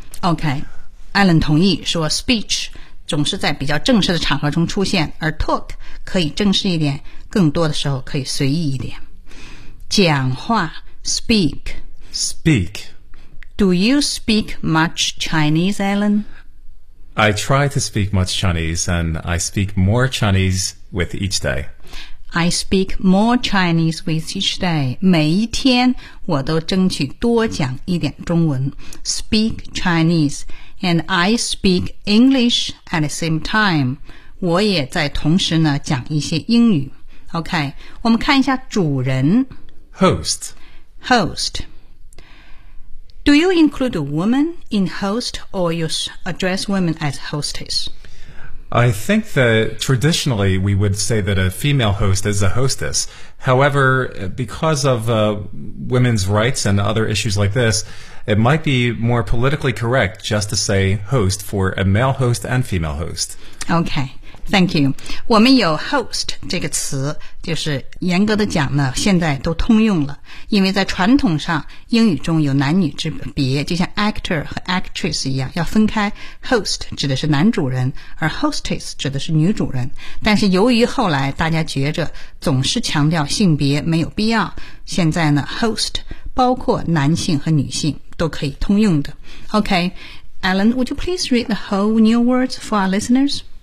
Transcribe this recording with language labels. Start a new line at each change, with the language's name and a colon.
Chinese: Okay, Alan 同意说 speech 总是在比较正式的场合中出现，而 talk 可以正式一点，更多的时候可以随意一点。讲话 speak.
English: Speak. Do you speak much Chinese, Alan? I try to speak much Chinese, and I speak more Chinese with each day. I speak more Chinese with each day.
Chinese: 每一天我都争取多讲一点中文。
English: Speak Chinese. And I speak English at the same time.
Chinese: 我也在同时呢讲一些英语。 OK, 我们看一下主人。
English: Host. Host. Do you include a woman in host or you address women as hostess? I think that traditionally we would say that a female host is a hostess. However, because of women's rights and other issues like this, it might be more politically correct just to say host for a male host and female host. Okay, thank you.
Chinese: 我们有 host 这个词，就是严格的讲呢，现在都通用了。因为在传统上，英语中有男女之别，就像 actor 和 actress 一样，要分开。 Host 指的是男主人，而 hostess 指的是女主人。但是由于后来大家觉着总是强调性别没有必要，现在呢 ，host 包括男性和女性都可以通用的。
English: Okay, Alan, would you please read the whole new words for our listeners?